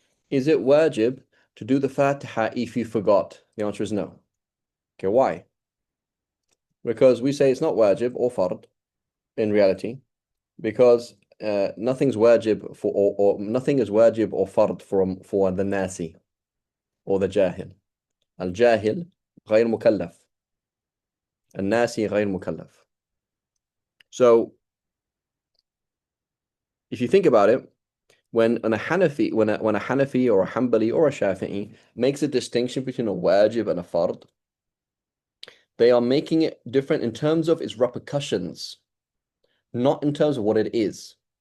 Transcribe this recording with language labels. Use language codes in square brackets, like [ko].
[en] Is it wajib to do the Fatiha if you forgot? The answer is no. Okay, why? Because we say it's not wajib or fard in reality, because nothing's wajib for or nothing is wajib or fard for the nasi or the jahil. [ar] Al-jahil غير مكلف. الناسي غير مكلف. [en] So if you think about it, when a Hanafi or a Hanbali or a Shafi'i makes a distinction between a wajib and a fard, they are making it different in terms of its repercussions, not in terms of what it is.